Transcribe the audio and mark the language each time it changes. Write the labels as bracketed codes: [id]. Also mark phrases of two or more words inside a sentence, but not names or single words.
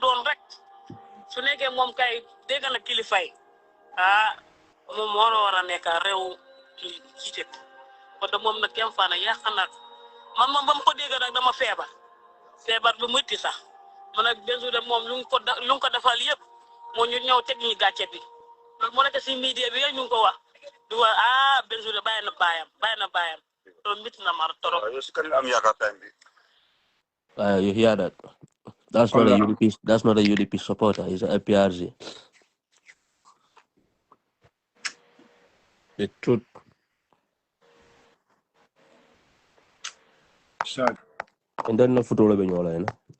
[wo] doon rek su nekkee moom kay dégg na kilifay moom moo war a nekk réew jiite kon de moom nag kenn faana yàq na man ba mu ko dégg nag dama feebar bu métti sax man nag Benzura moom lu nga ko defal yëpp moo ñu ñëw teg ñu gàcce bi loolu moo nekk si media bi ñu ngi ko wax di wax Benzura bàyyi na baayam loolu métti na mar torop yow si kan am yaakaar time bi [en] You hear that? That's not a UDP. That's not a UDP supporter. He's a PRG. The truth. Sad. And then no football be nyola, you know.